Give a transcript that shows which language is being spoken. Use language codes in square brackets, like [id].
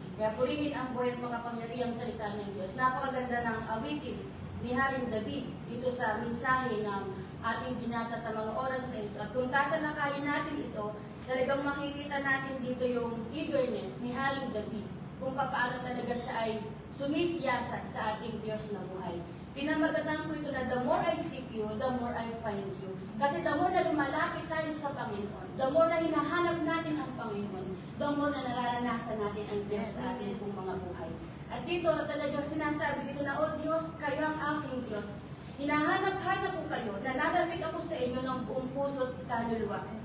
[tl] Kaya purihin ang buhay at makapangyarihang salita ng Diyos. Napakaganda ng awitin ni Haring David dito sa mensahe ng ating binasa sa mga oras na ito. At kung tatalakayin natin ito, talagang makikita natin dito yung eagerness ni Haring David kung paano talaga siya ay sumisiyasat sa ating Diyos na buhay. Pinamagatan ko ito na [en] the more I seek you, the more I find you. [tl] Kasi the more na lumalapit tayo sa Panginoon, the more na hinahanap natin ang Panginoon, the more na nararanasan natin ang Diyos sa ating pong mga buhay. At dito talagang sinasabi dito na, O Diyos, kayo ang aking Diyos. Hinahanap-hanap ko kayo, nananabik ako sa inyo ng buong puso at kaluluwa.